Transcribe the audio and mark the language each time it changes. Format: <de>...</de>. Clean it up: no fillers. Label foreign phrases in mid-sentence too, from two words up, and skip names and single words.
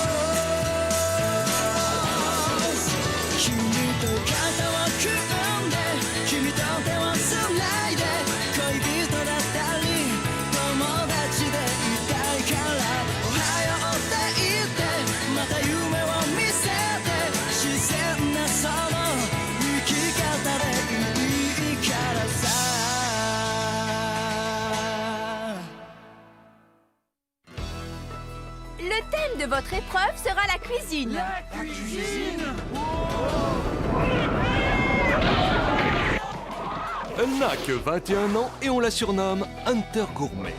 <ja>君と肩を組んで君と手をつないで恋人だったり友達でいたいからおはようって言ってまた夢を見せて自然なその生き方でいいからさ</ja> <fr>Le thème de votre épreuve sera la cuisine. Elle n'a que 21 ans et on la surnomme Hunter Gourmet.</fr>